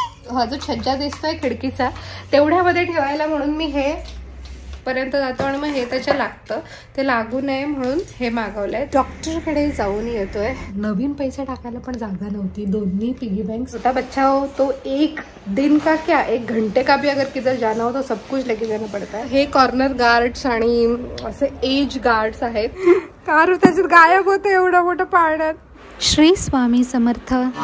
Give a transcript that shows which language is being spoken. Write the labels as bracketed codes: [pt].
[mr] हा जो छज्जा दिसतोय खिडकीचा तेवढ्यामध्ये ठेवायला म्हणून मी हे पर्यंत जातो आणि मग हे त्याच्या लागतं, ते लागू नये म्हणून हे मागवलंय. डॉक्टरकडे जाऊन येतोय. नवीन पैसे टाकायला पण जागा नव्हती. दोन्ही पिगी बैंक. [hi] छोटा बच्चा हो तो एक दिन का क्या एक घंटे का भी अगर किधर जाना हो तो सब कुछ लेके जाना पड़ता है. [mr] हे कॉर्नर गार्ड्स आणि असे एज गार्ड्स आहेत. कार त्याच्यात गायब होते एवढं मोठं पाळण्यात. श्री स्वामी समर्थ.